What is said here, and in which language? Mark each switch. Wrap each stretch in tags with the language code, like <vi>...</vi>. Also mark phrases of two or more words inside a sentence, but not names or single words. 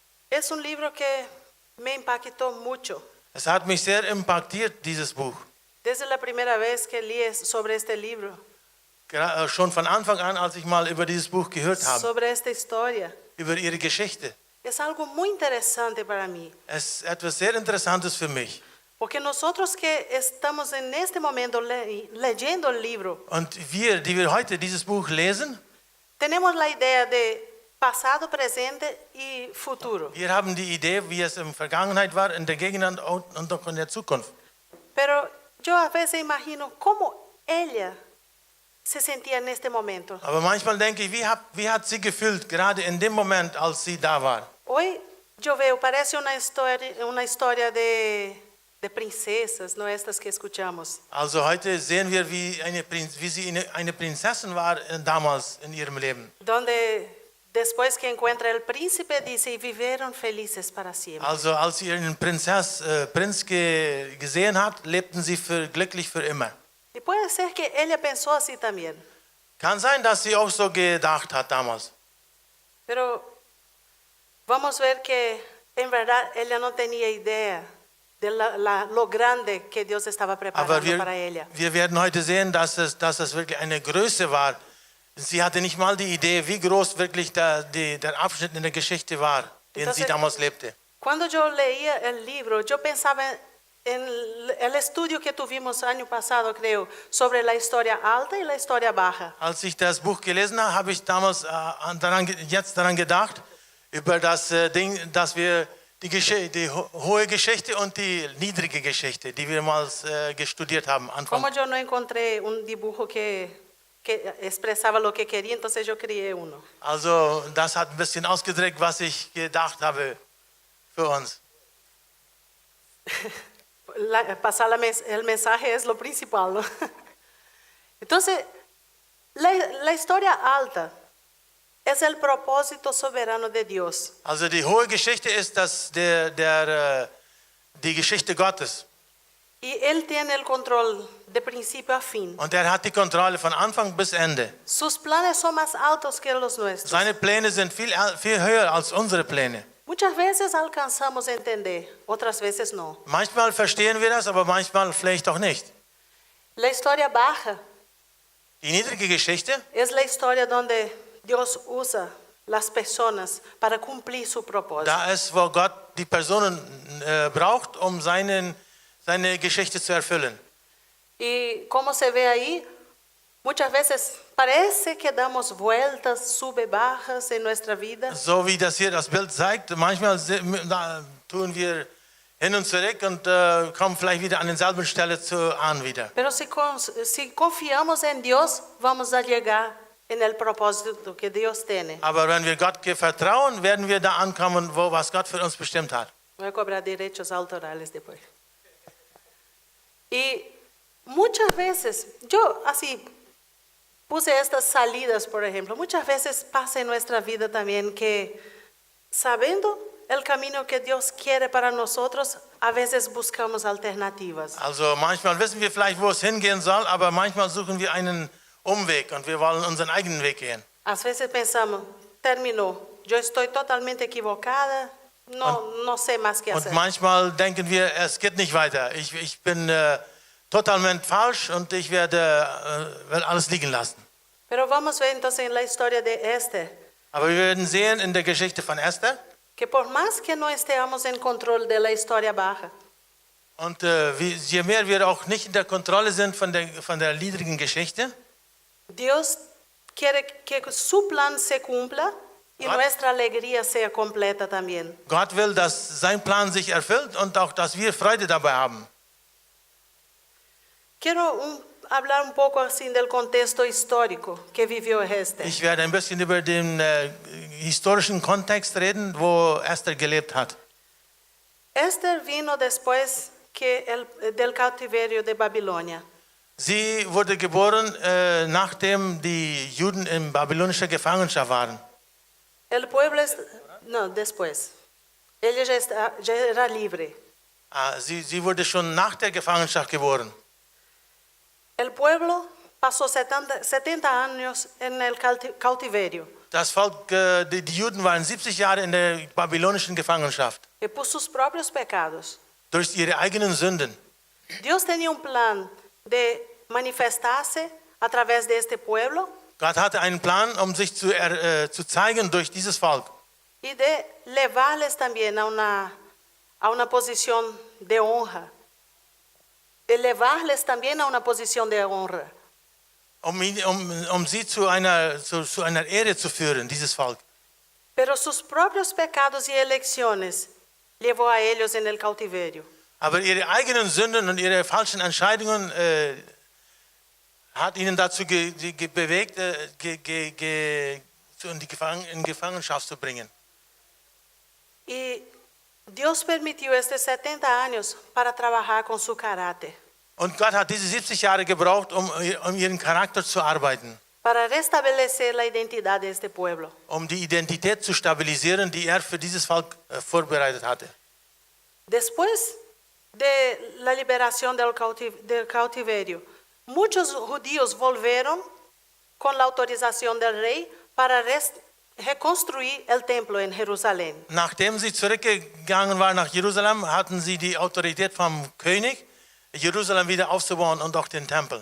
<es>Es un libro que me impactó mucho.</es> <de>Es hat mich sehr impactiert, dieses Buch.</de> <es>Desde la primera vez que leí sobre este libro,</es> <de>Schon von Anfang an, als ich mal über dieses Buch gehört habe,</de> <es>sobre esta historia,</es> <de>über ihre Geschichte.</de> <es>es algo muy interesante para mí.</es> <de>Es ist etwas sehr Interessantes für mich.</de> <es>Porque nosotros que estamos en este momento leyendo el libro,</es> <de>Und wir, die wir heute dieses Buch lesen,</de> <es>tenemos la idea de pasado, presente y futuro.</es> <de>wir haben die Idee, wie es in der Vergangenheit war, in der Gegenwart und auch in der Zukunft.</de> <es>Pero yo a veces imagino cómo ella se sentía en este momento.</es> <de>Aber manchmal denke ich, wie hat sie gefühlt, gerade in dem Moment, als sie da war?</de> <es>Hoy yo veo, parece una historia de princesas, no estas que escuchamos.</es> <de>Also heute sehen wir, wie sie eine Prinzessin war damals in ihrem Leben.</de> <es>Donde después que encuentra el príncipe, dice, y vivieron felices para siempre.</es> <de>Also als sie ihren Prinz gesehen hat, lebten sie glücklich für immer.</de> <es>Y puede ser que ella pensó así también.</es> <de>Kann sein, dass sie auch so gedacht hat damals.</de> <es>Pero vamos a ver que en verdad ella no tenía idea de lo grande que Dios estaba preparando</es> <de>Aber</de> <es>para ella.</es> <de>wir werden heute sehen, dass es wirklich eine Größe war. Sie hatte nicht mal die Idee, wie groß wirklich der Abschnitt in der Geschichte war, den sie damals lebte.</de> <es>Cuando yo leía el libro, yo pensaba en el estudio que tuvimos año pasado, creo, sobre la historia alta y la historia baja.</es> <de>Als ich das Buch gelesen habe, habe ich damals daran gedacht, über das Ding, dass wir die hohe Geschichte und die niedrige Geschichte, die wir mal studiert haben.</de> <es>Como yo no encontré un dibujo que expresaba lo que quería, entonces yo creé uno.</es> <de>Also das hat ein bisschen ausgedrückt, was ich gedacht habe für uns.</de> <es>Pasar el mensaje es lo principal, ¿no? Entonces, la historia alta es el propósito soberano de Dios.</es> <de>Also die hohe Geschichte ist die Geschichte Gottes.</de> <es>Y Él tiene el control de principio a fin.</es> <de>Und er hat die Kontrolle von Anfang bis Ende.</de> <es>Sus planes son más altos que los nuestros.</es> <de>Seine Pläne sind viel höher als unsere Pläne.</de> <es>Muchas veces alcanzamos a entender, otras veces no.</es> <de>Manchmal verstehen wir das, aber manchmal vielleicht auch nicht.</de> <es>La historia baja</es> <de>Die niedrige Geschichte</de> <es>es la historia donde Dios usa las personas para cumplir su propósito.</es> <de>da ist, wo Gott die Personen braucht, um seine Geschichte zu erfüllen.</de> <es>Y como se ve ahí, muchas veces parece que damos vueltas, sube, bajas en nuestra vida.</es> <de>So wie das hier das Bild zeigt, manchmal tun wir hin und zurück und kommen vielleicht wieder an derselben Stelle an wieder.</de> <es>Pero si confiamos en Dios, vamos a llegar en el propósito que Dios tiene.</es> <de>Aber wenn wir Gott vertrauen, werden wir da ankommen, was Gott für uns bestimmt hat.</de> <es>Voy a cobrar derechos autorales después. Y muchas veces, yo así puse estas salidas, por ejemplo, muchas veces pasa en nuestra vida también que sabiendo el camino que Dios quiere para nosotros, a veces buscamos alternativas.</es> <de>Also manchmal wissen wir vielleicht, wo es hingehen soll, aber manchmal suchen wir einen Umweg und wir wollen unseren eigenen Weg gehen.</de> <es>A veces pensamos, terminó, yo estoy totalmente equivocada, no sé más qué hacer.</es> <de>Und manchmal denken wir, es geht nicht weiter. Ich bin totalmente falsch und ich werde alles liegen lassen.</de> <es>Pero vamos a ver entonces en la historia de Esther,</es> <de>Aber wir werden sehen in der Geschichte von Esther,</de> <es>que por más que no estemos en control de la historia baja,</es> <de>und je mehr wir auch nicht in der Kontrolle sind von der niedrigen Geschichte,</de> <es>Dios quiere que su plan se cumpla y nuestra alegría sea completa también.</es> <de>Gott will, dass sein Plan sich erfüllt und auch, dass wir Freude dabei haben.</de> <es>Quiero hablar un poco así del contexto histórico que vivió Esther.</es> <de>Ich werde ein bisschen über den historischen Kontext reden, wo Esther gelebt hat.</de> <es>Esther vino después del cautiverio de Babilonia.</es> <de>Sie wurde geboren, nachdem die Juden in babylonischer Gefangenschaft waren.</de> <es>El pueblo no, después. Ella ya era libre.</es> <de>Sie wurde schon nach der Gefangenschaft geboren.</de> <es>El pueblo pasó 70 años en el cautiverio</es> <de>Das Volk, die Juden waren 70 Jahre in der babylonischen Gefangenschaft</de> <es>y por sus propios pecados.</es> <de>durch ihre eigenen Sünden.</de> <es>Dios tenía un plan de manifestarse a través de este pueblo</es> <de>Gott hatte einen Plan, um sich zu zeigen durch dieses Volk</de> <es>y de llevarles también a una posición de honra. Elevarles también a una posición de honra.</es> <de>um sie zu einer Ehre zu führen, dieses Volk.</de> <es>Pero sus propios pecados y elecciones llevó a ellos en el cautiverio.</es> <de>Aber ihre eigenen Sünden und ihre falschen Entscheidungen hat ihnen dazu bewegt, in Gefangenschaft zu bringen.</de> <es>Y Dios permitió estos 70 años para trabajar con su carácter,</es> <de>Und Gott hat diese 70 Jahre gebraucht, um ihren Charakter zu arbeiten,</de> <es>para restablecer la identidad de este pueblo.</es> <de>um die Identität zu stabilisieren, die er für dieses Volk vorbereitet hatte.</de> <es>Después de la liberación del cautiverio, muchos judíos volvieron con la autorización del rey para reconstruir el templo en Jerusalén.</es> <de>Nachdem sie zurückgegangen waren nach Jerusalem, hatten sie die Autorität vom König, Jerusalem wieder aufzubauen und auch den Tempel.</de>